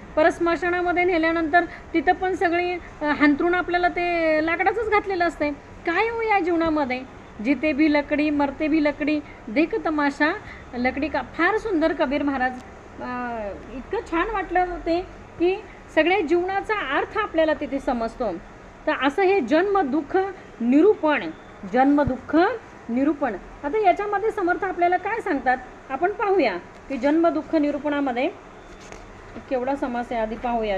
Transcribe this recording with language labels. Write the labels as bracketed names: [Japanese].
[Marathi] परत स्मशानामध्ये नेल्यानंतर तिथं पण सगळी हांतरून आपल्याला ते लाकडाचंच घातलेलं असते. काय हो या जीवनामध्ये, [Hindi] जिते भी लकड़ी मरते भी लकड़ी, देख तमाशा लकड़ी का. [Marathi] फार सुंदर कबीर महाराज. इतकं छान वाटलं ते की सगळ्या जीवनाचा अर्थ आपल्याला तिथे समजतो. तर असं हे जन्म दुःख निरूपण, जन्म दुःख निरूपण. आता याच्यामध्ये समर्थ आपल्याला काय सांगतात आपण पाहूया की जन्म दुःख निरूपणामध्ये केवढा समास आहे आधी पाहूया.